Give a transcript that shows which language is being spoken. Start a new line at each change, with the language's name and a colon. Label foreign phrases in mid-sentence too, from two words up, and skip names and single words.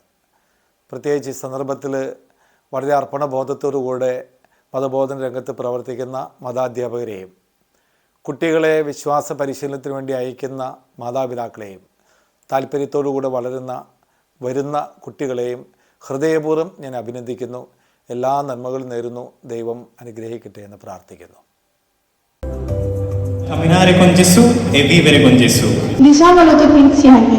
Malayalam: പ്രത്യേകിച്ച് ഈ സന്ദർഭത്തിൽ വളരെ അർപ്പണബോധത്തോടുകൂടെ മതബോധന രംഗത്ത് പ്രവർത്തിക്കുന്ന മതാധ്യാപകരെയും കുട്ടികളെ വിശ്വാസ പരിശീലനത്തിന് വേണ്ടി അയക്കുന്ന മാതാപിതാക്കളെയും താല്പര്യത്തോടുകൂടെ വരുന്ന കുട്ടികളെയും ഹൃദയപൂർവ്വം ഞാൻ അഭിനന്ദിക്കുന്നു. എല്ലാ നന്മകളും നേരുന്നു. ദൈവം അനുഗ്രഹിക്കട്ടെ എന്ന് പ്രാർത്ഥിക്കുന്നു.
Italian: Camminare con Gesù e vivere con Gesù. Diciamolo tutti insieme.